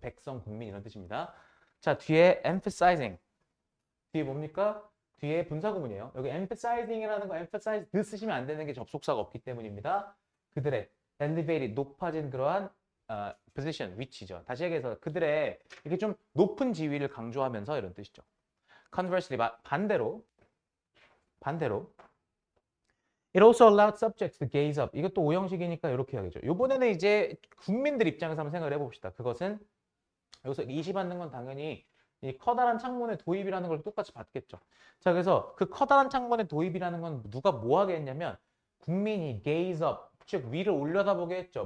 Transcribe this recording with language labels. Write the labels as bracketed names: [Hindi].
[Korean] 백성, 국민 이런 뜻입니다. 자, 뒤에 emphasizing. 뒤에 뭡니까? 뒤에 분사구문이에요. 여기 emphasizing이라는 거 emphasize 쓰시면 안 되는 게 접속사가 없기 때문입니다. 그들의 elevated 높아진 그러한 position 위치죠. 다시 얘기해서 그들의 이렇게 좀 높은 지위를 강조하면서 이런 뜻이죠. [English] Conversely, [Korean] 반대로 [English] It also allowed subjects to gaze up. [Korean] 이것도 오형식이니까 이렇게 해야겠죠. 이번에는 이제 국민들 입장에서 한번 생각을 해봅시다. 그것은 여기서 이시받는 건 당연히 이 커다란 창문의 도입이라는 걸 똑같이 받겠죠. 자, 그래서 그 커다란 창문의 도입이라는 건 누가 뭐 하게 했냐면 국민이 [English] gaze up, [Korean] 즉 위를 올려다보게 했죠.